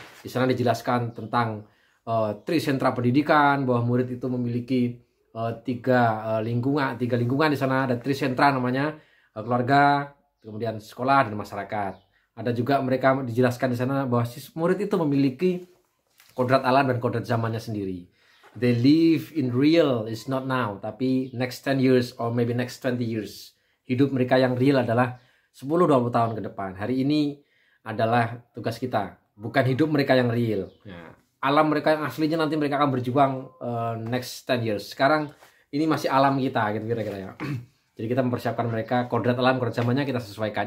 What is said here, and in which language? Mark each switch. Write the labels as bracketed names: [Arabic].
[Indonesian] Di sana dijelaskan tentang trisentra pendidikan, bahwa murid itu memiliki tiga lingkungan di sana. Ada trisentra namanya, keluarga, kemudian sekolah, dan masyarakat. Ada juga mereka dijelaskan di sana bahwa murid itu memiliki kodrat alam dan kodrat zamannya sendiri. [English] They live in real, is not now, [Indonesian] tapi [English] next 10 years or maybe next 20 years. [Indonesian] Hidup mereka yang real adalah 10-20 tahun ke depan. Hari ini adalah tugas kita, bukan hidup mereka yang real. Nah, alam mereka yang aslinya nanti mereka akan berjuang [English] next 10 years. [Indonesian] Sekarang ini masih alam kita gitu kira-kira ya. Jadi kita mempersiapkan mereka, kodrat alam, kodrat zamannya kita sesuaikan.